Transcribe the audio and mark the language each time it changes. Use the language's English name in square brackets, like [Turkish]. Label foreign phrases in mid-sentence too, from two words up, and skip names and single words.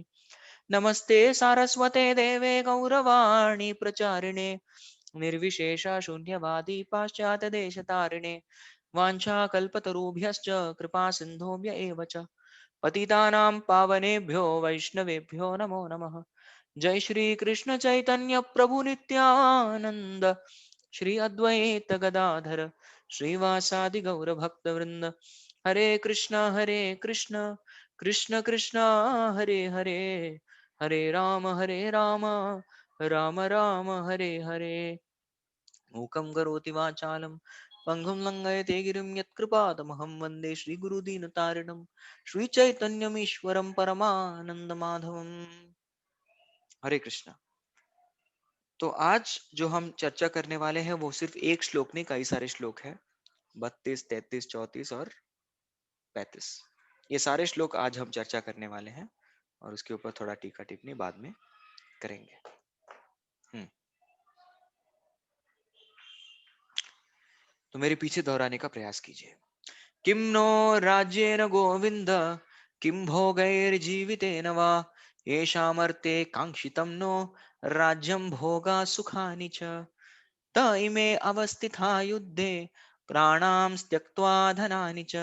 [Sanskrit] नमस्ते सारस्वते देवे गौरवाणी प्रचारिणे निर्विशेषा शून्यवादी पाश्चात्यदेशतारिणे वाञ्छाकल्पतरुभ्यश्च कृपा सिन्धुभ्य एव च पतितानां पावनेभ्यो वैष्णवेभ्यो नमो नमः। जय श्री कृष्ण चैतन्य प्रभु नित्यानंद, श्री अद्वैत गदाधर श्रीवासादि गौर भक्त वृंद। हरे कृष्ण कृष्ण कृष्ण हरे हरे, हरे राम राम राम हरे हरे। मूकं करोति वाचालं पङ्गुं लङ्घयते गिरिं यत्कृपातमहं वन्दे श्रीगुरुदीनतारिणं श्रीचैतन्यमीश्वरं परमानन्दमाधवम्। हरे कृष्णा। [Hindi] तो आज जो हम चर्चा करने वाले हैं वो सिर्फ एक श्लोक नहीं, कई सारे श्लोक हैं। 32, 33, 34 और 35, ये सारे श्लोक आज हम चर्चा करने वाले हैं और उसके ऊपर थोड़ा टीका टिप्पणी बाद में करेंगे। हम्म। तो मेरे पीछे दोहराने का प्रयास कीजिए। [Sanskrit] किं नो राज्येन गोविन्द, किं भोगैर्जीवितेन वा, येषामर्थे काङ्क्षितं नो राज्यं भोगा सुखानि च। त इमे अवस्थिता युद्धे प्राणां त्यक्त्वा धनानि च।